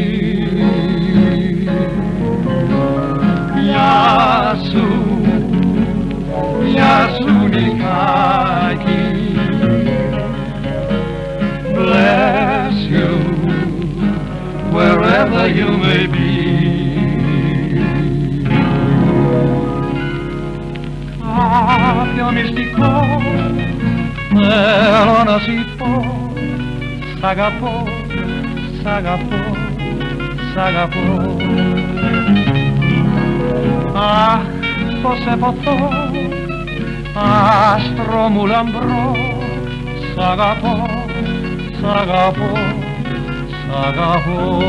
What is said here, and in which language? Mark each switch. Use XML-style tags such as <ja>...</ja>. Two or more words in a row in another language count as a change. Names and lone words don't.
<en>Yasu, Yasu Nikaki, bless you wherever you may be.</en> <el>Κάποιο μυστικό θέλω να σου πω, σ' αγαπώ, σ' αγαπώ, σ' αγαπώ. Αχ, πως σε ποθώ, άστρο μου λαμπρό, σ' αγαπώ, σ' αγαπώ, σ' αγαπώ.</el>